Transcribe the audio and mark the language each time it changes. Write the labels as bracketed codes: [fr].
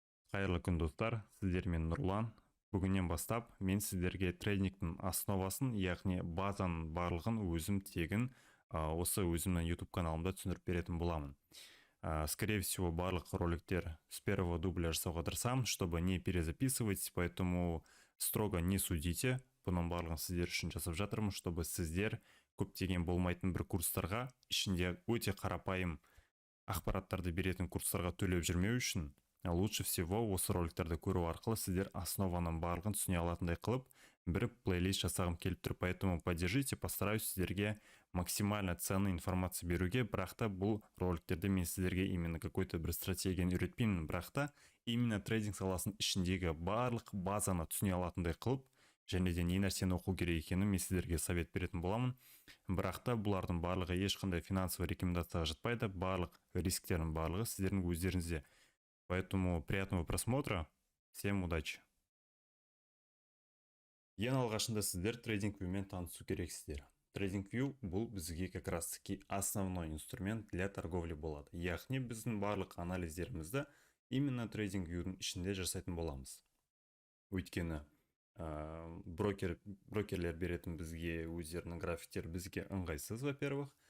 [kk] Қайырлы күн достар, сіздермен Нұрлан. Бүгіннен бастап мен сіздерге трейдингтің основасын, яғни базаның барлығын өзім тегін осы өзімнің YouTube каналымда түсіндіріп беретін боламын. [ru] Скорее всего, [kk] барлық роликтер [ru] с первого дубля [kk] жасауға тырысамын, [ru] чтобы не перезаписывать, поэтому строго не судите. [kk] Бұның барлығын сіздер үшін жасап жатырмын, [ru] чтобы [kk] сіздер көптеген болмайтын бір курстарға, ішінде өте қарапайым ақпараттарды беретін курстарға төлеп жүрмеу үшін [ru] лучше всего [kk] осы роликтерді көру арқылы сіздер основаның барлығын түсіне алатындай қылып бір плейлист жасағым келіп тұр. [ru] Поэтому поддержите, постараюсь [kk] сіздерге [ru] максимально ценный информация [kk] беруге. Бірақ та бұл роликтерде мен сіздерге [ru] именно какой-то [kk] бір стратегияны үйретпеймін, бірақ та именно трейдинг саласының ішіндегі барлық базаны түсіне алатындай қылып, және де не нәрсені оқу керек екенін мен сіздерге совет беретін боламын. Бірақ та бұлардың барлығы ешқандай финансовый рекомендацияға жатпайды, барлық рисктердің барлығы сіздердің өздеріңізде. [ru] Поэтому приятного просмотра, всем удачи. [kk] Ең алғашында сіздер TradingViewмен танысу керексіздер. TradingView бұл бізге [ru] как раз таки основной инструмент для торговли [kk] болады. Яғни біздің барлық анализдерімізді именно TradingViewдің ішінде жасайтын боламыз. Өйткені брокерлер беретін бізге өздерінің графиктер бізге ыңғайсыз, [ru] во-первых.